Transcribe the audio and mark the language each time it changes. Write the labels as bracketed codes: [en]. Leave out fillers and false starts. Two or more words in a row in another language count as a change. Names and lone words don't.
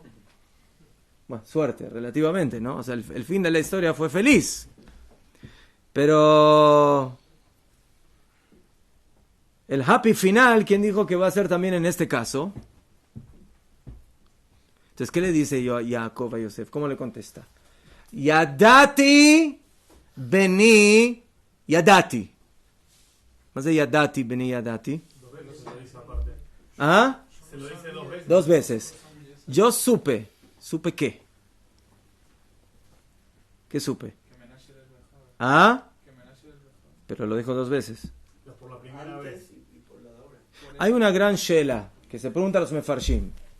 [es] Bueno, suerte, relativamente, ¿no? O sea, el fin de la historia fue feliz. Pero el [en] happy final, [es] ¿quién dijo que va a ser también en este caso? Entonces, ¿qué le dice Jacob a Yosef? ¿Cómo le contesta? [he] ידעתי בני ידעתי. [es] ¿Más de [he] ידעתי בני ידעתי? [es] Dos veces se lo dice aparte. ¿Ah? Se lo dice 2 veces. 2 veces. Yo supe. ¿Supe qué? ¿Qué supe? ¿Ah? Pero lo dijo 2 veces. Pero por la primera vez. Hay una gran shela que se pregunta a los mefarshim.